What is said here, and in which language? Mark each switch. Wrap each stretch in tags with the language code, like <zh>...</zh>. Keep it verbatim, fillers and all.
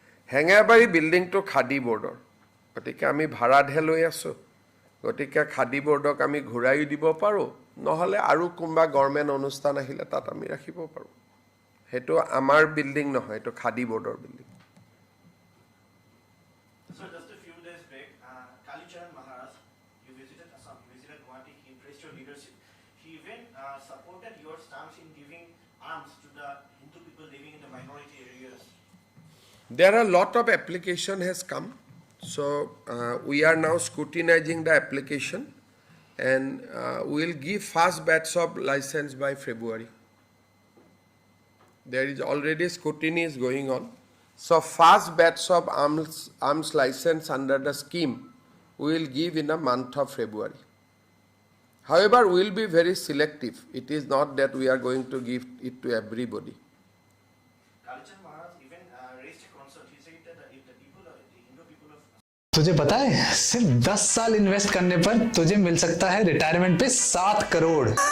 <as>হেঙেৰাবাৰী বিল্ডিংটো খাদী ব'ৰ্ডৰ, গতিকে আমি ভাড়াতহে লৈ আছোঁ, গতিকে খাদী ব'ৰ্ডক আমি ঘূৰাইও দিব পাৰোঁ, নহ'লে আৰু কোনোবা গভৰ্ণমেণ্ট অনুষ্ঠান আহিলে তাত আমি ৰাখিব পাৰোঁ। সেইটো আমাৰ বিল্ডিং নহয়, এইটো খাদী ব'ৰ্ডৰ building.</as> <en>So just a few days back, uh, Kalicharan Maharaj, you visited Assam, you visited Guwahati, he praised your leadership. He even uh, supported your stance in giving arms to the Hindu people living in the minority areas. There are a lot of application has come. So uh, we are now scrutinizing the application and uh, we will give first batch of license by February. There is already scrutiny is going on. So first batch of arms, arms license under the scheme we will give in a month of February. However, we will be very selective. It is not that we are going to give it to everybody. Kalicharan Maharaj even uh, raised a concern. He said that if the people of the Hindu people of</en> <hi>तुझे पता है सिर्फ दस साल invest करने पर तुझे मिल सकता है रिटायरमेंट पे सात करोड़।</hi>